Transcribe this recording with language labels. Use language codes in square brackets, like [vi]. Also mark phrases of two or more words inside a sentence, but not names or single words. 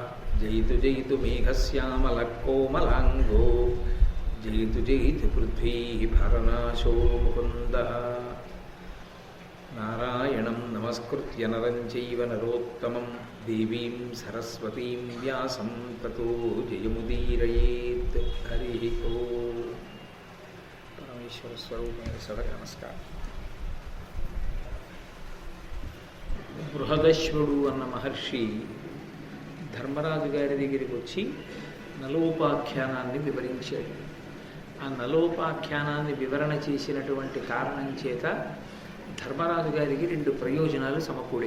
[sa] जयतु जयतु मेघश्यामलकोमलाङ्गो जयतु जयतु पृथ्वी भरनाशो मुकुन्दः। नारायणं नमस्कृत्य नरं चैव नरोत्तमं देवीं सरस्वतीं व्यासं ततो जयमुदीरयेत्। हरिः ओम्। [te] परमेश्वर स्वरूपమైన సభకి నమస్కారం. బృహదశ్వుడు అన్న మహర్షి ధర్మరాజు గారి దగ్గరికి వచ్చి నలోపాఖ్యానాన్ని వివరించాడు. ఆ నలోపాఖ్యానాన్ని వివరణ చేసినటువంటి కారణం చేత ధర్మరాజు గారికి రెండు ప్రయోజనాలు సమకూడే.